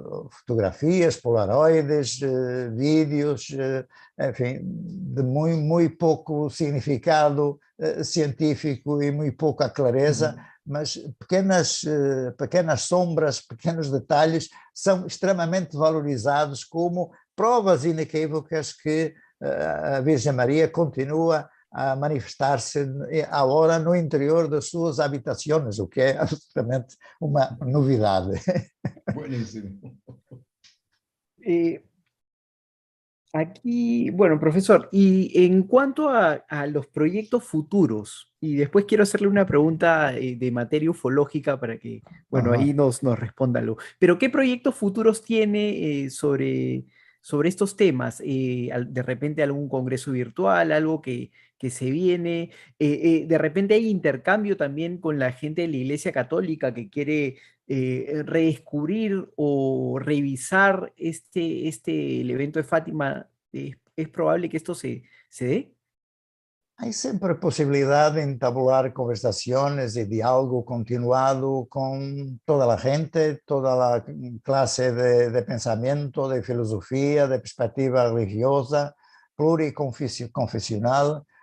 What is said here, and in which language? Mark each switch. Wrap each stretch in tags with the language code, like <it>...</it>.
<pt>fotografias, polaroides, vídeos, enfim, de muito pouco significado científico e muito pouca clareza, mas pequenas sombras, pequenos detalhes são extremamente valorizados como provas inequívocas que a Virgem Maria continua a manifestar-se agora no interior das suas habitações, o que é absolutamente uma novidade.</pt> <es>Buenísimo. Eh, Aquí, bueno, profesor, y en cuanto a los proyectos futuros, y después quiero hacerle una pregunta de materia ufológica para que, bueno, Ajá. ahí nos responda algo. Pero ¿qué proyectos futuros tiene sobre estos temas? De repente algún congreso virtual, algo que se viene. De repente hay intercambio también con la gente de la Iglesia Católica que quiere redescubrir o revisar el evento de Fátima. Es probable que esto se dé.</es> <pt>Há sempre a possibilidade de entabular conversações e diálogo continuado com toda a gente, toda a classe de pensamento, de filosofia, de perspectiva religiosa, pluriconfessional.</pt>